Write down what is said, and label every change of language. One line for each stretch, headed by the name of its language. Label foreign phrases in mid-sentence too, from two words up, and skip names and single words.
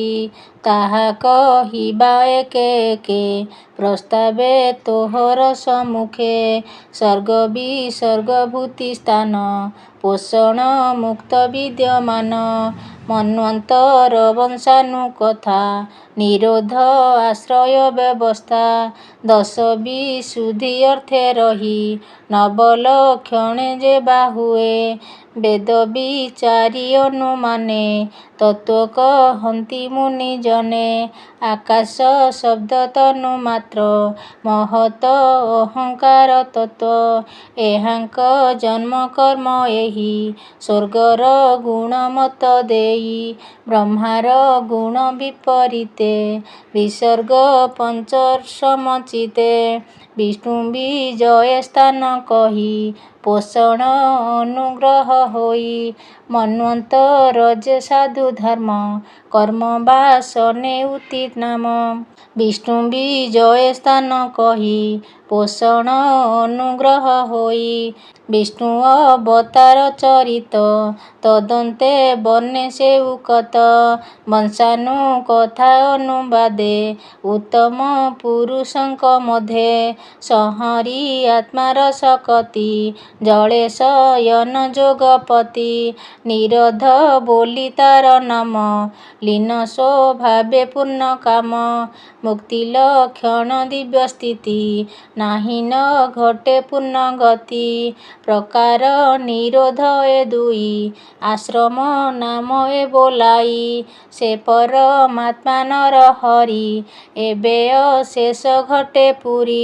Odia: ତାହା କହିବା ଏକେ ଏକେ, ପ୍ରସ୍ତାବେ ତୋହର ସମ୍ମୁଖେ। ସର୍ଗ ବିସର୍ଗ ଭୂତି ସ୍ଥାନ, ପୋଷଣ ମୁକ୍ତ ବିଦ୍ୟମାନ। ମନ୍ୱନ୍ତର ବଂଶାନୁକଥା, ନିରୋଧ ଆଶ୍ରୟ ବ୍ୟବସ୍ଥା। 10 ବିଶୁଦ୍ଧି ଅର୍ଥେ ରହି, ନବଲକ୍ଷଣେ ଯେ ବାହୁଏ। ବେଦ ବିଚାରି ଅନୁମାନେ, ତତ୍ତ୍ୱ କହନ୍ତି ମୁନିଜନେ। ଆକାଶ ଶବ୍ଦ ତନୁ ମାତ୍ର, ମହତ ଅହଙ୍କାର ତତ୍ତ୍ୱ। ଏହାଙ୍କ ଜନ୍ମ କର୍ମ ଏହି, ସ୍ୱର୍ଗର ଗୁଣ ମତ ଦେଇ। ବ୍ରହ୍ମାର ଗୁଣ ବିପରୀତେ, ବିସର୍ଗ ପଞ୍ଚସମଚିତେ। ବିଷ୍ଣୁ ବିଜୟ ସ୍ଥାନ କହି, ପୋଷଣ ଅନୁଗ୍ରହ ହୋଇ। ମନ୍ୱନ୍ତର ଯେ ସାଧୁ ଧର୍ମ, କର୍ମ ବାସନେ ଉଚିତ ନାମ। ବିଷ୍ଣୁ ବିଜୟ ସ୍ଥାନ କହି, ପୋଷଣ ଅନୁଗ୍ରହ ହୋଇ। ବିଷ୍ଣୁ ଅବତାର ଚରିତ, ତଦନ୍ତେ ବନେ ସେଉକତ। ବଂଶାନୁକଥା ଅନୁବାଦେ, ଉତ୍ତମ ପୁରୁଷଙ୍କ ମଧ୍ୟେ। ସଂହରି ଆତ୍ମାର ସକତି, ଜଳେ ଶୟନ ଯୋଗପତି। निरोध ବୋଲି ତାର ନାମ, ଲୀନ ସ୍ୱଭାବେ ପୂର୍ଣ୍ଣ କାମ। ମୁକ୍ତି ଲକ୍ଷଣ ଦିବ୍ୟ ସ୍ଥିତି, ନାହିଁ ନ ଘଟେ ପୂର୍ଣ୍ଣ ଗତି। ପ୍ରକାର ନିରୋଧ ଏ ଦୁଇ, ଆଶ୍ରମ ନାମ ଏ ବୋଲାଇ। ସେ ପରମାତ୍ମା ନରହରି, ଏବେ ଅଶେଷ ଘଟେ ପୁରୀ।